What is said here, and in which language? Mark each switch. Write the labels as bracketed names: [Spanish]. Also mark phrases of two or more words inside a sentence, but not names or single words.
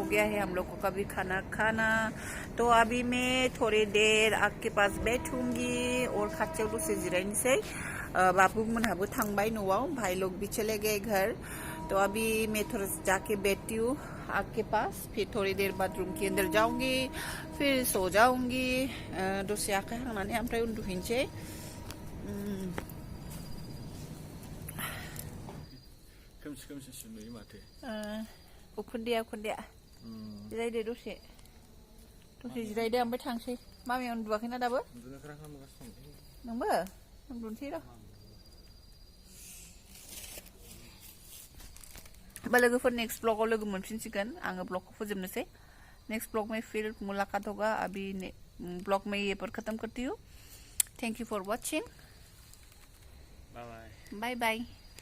[Hindi] गया है हम लोग को कभी खाना खाना तो अभी मैं थोड़ी देर आपके पास बैठूंगी और [Bodo] खाथियाव दसे जिरायनोसै बाबू मोनहाबो थांबाय न'आव [Hindi] भाई लोग भी चले गए घर तो अभी मैं थोड़ा जाके बैठती हूँ आपके पास फिर थोड़ी देर बाद रूम के अंदर जाऊंगी फिर सो जाऊंगी [Bodo] दसे आखाइ हांनानै ओमफ्राय उन्दुफिनसै खोमसि नुयो माथो उखुन्दैया जिरायदो दसे जिरायदो ओमफ्राय थांसै मामिया उन्दुवाखैना दाबो नोंबो उन्दुनोसै र' होमबा लोगोफोर नेक्स्ट ब्लॉगआव लोगो मोनफिनसिगोन आङो ब्लॉगखौ फोजोबनोसै [Hindi] नेक्स्ट ब्लॉग में फिर मुलाकात होगा अभी ब्लॉग में ये पर खत्म करती हूँ [English] Thank you for watching बाय बाय बाय